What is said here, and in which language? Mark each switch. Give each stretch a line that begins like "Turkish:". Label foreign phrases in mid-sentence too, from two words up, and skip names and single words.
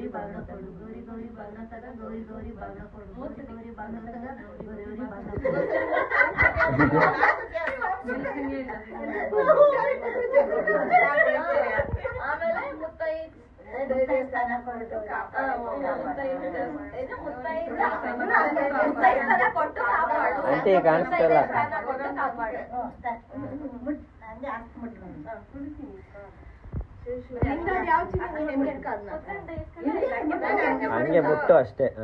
Kannada: ಬಾಗಣ ಕೊಡು, ಗೌರಿ ಗೌರಿ ಬಾಗಣದ ಗೌರಿ ಗೌರಿ ಬಾಗಣ ಕೊಡು, ಗೌರಿ ಗೌರಿ ಬಾಗಣದ ಗೌರಿ ಗೌರಿ ಬಾಗಣ ಕೊಡು. ಆಮೇಲೆ ಮುತ್ತೈದೆತನ ಕೊಟ್ಟು ಕಾಪಾಡು. ಆಂಟಿ ಕಾಣಿಸ್ತಲ್ಲ. ಹಂಗೆ ಬಿಟ್ಟು ಅಷ್ಟೇ.